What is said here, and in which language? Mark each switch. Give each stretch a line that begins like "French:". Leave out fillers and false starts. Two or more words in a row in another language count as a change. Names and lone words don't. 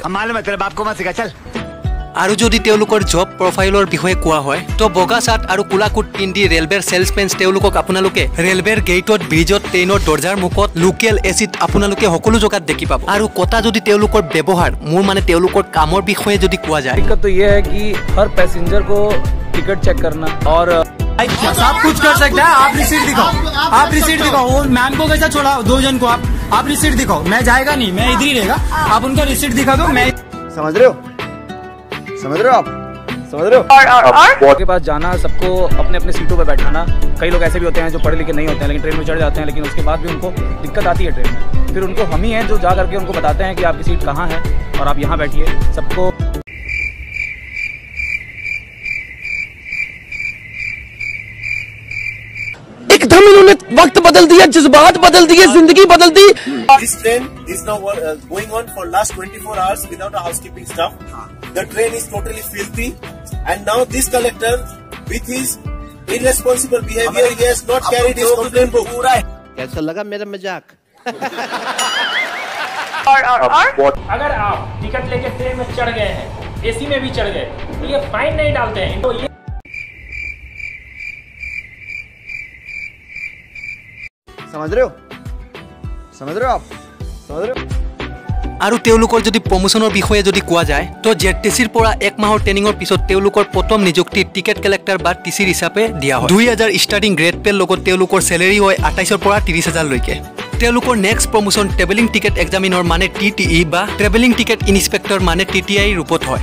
Assamese: আৰু যদি তেওঁলোকৰ
English: job profile
Assamese: বিষয়ে কোৱা হয়, তো বগা চাৰ্ট আৰু কোলা কোট পিন্ধি ৰেলৱেৰ চেলছমেন তেওঁলোকক আপোনালোকে ৰেলৱেৰ গেটত, ব্ৰিজত, ট্ৰেইনৰ দৰ্জাৰ মুখত,
English: local AC
Assamese: আপোনালোকে সকলো জেগাত দেখি পাব। আৰু কথা যদি তেওঁলোকৰ ব্যৱহাৰ, মোৰ মানে তেওঁলোকৰ কামৰ বিষয়ে যদি কোৱা যায়,
Hindi: दिक्कत तो ये है कि हर पैसेंजर को टिकट चेक करना और सब कुछ कर सकता है। आप रिसीट दिखाओ, आप रिसीट दिखाओ। वो मैम को कैसा छोड़ा 2 जन को, आप रिसीट दिखाओ। मैं जाएगा नहीं, मैं इधर ही रहेगा। आप उनका रिसीट दिखा दो। मैं समझ रहे हो, समझ रहे हो आप, समझ रहे हो। और के पास जाना, सबको अपने अपने सीटों पर बैठाना। कई लोग ऐसे भी होते हैं जो पढ़े लिखे नहीं होते हैं, लेकिन ट्रेन में चढ़ जाते हैं, लेकिन उसके बाद भी उनको दिक्कत आती है ट्रेन में। फिर उनको हम ही हैं जो जा करके उनको बताते हैं कि आपकी सीट कहाँ है और आप यहाँ बैठिए। सबको एकदम इन्होंने वक्त बदल दिया, जज्बात बदल दिए, जिंदगी बदल दी।
English: This train is now going on for last 24 hours without a housekeeping staff. The train is totally filthy, and now this collector, with his irresponsible behavior, he has not carried his complaint book.
Hindi: कैसा लगा मेरा मजाक? और अगर आप टिकट लेके ट्रेन में चढ़ गए हैं, एसी में भी चढ़ गए, तो ये फाइन नहीं डालते हैं। तो ये समझ रहे हो, समझ रहे हो आप, समझ रहे हो।
Assamese: আৰু তেওঁলোকৰ যদি প্ৰমোচনৰ বিষয়ে যদি কোৱা যায়, তো জেটিচিৰ পৰা 1 মাহৰ ট্ৰেইনিঙৰ পিছত তেওঁলোকৰ প্ৰথম নিযুক্তি
English: ticket collector
Assamese: বা টিচিৰ হিচাপে দিয়া হয়। 2000
English: starting grade pay
Assamese: লগত তেওঁলোকৰ চেলেৰি হয় 28,000 পৰা 30,000 লৈকে। তেওঁলোকৰ
English: next promotion travelling ticket examiner
Assamese: মানে TTE বা
English: travelling ticket inspector
Assamese: মানে TTI ৰূপত হয়।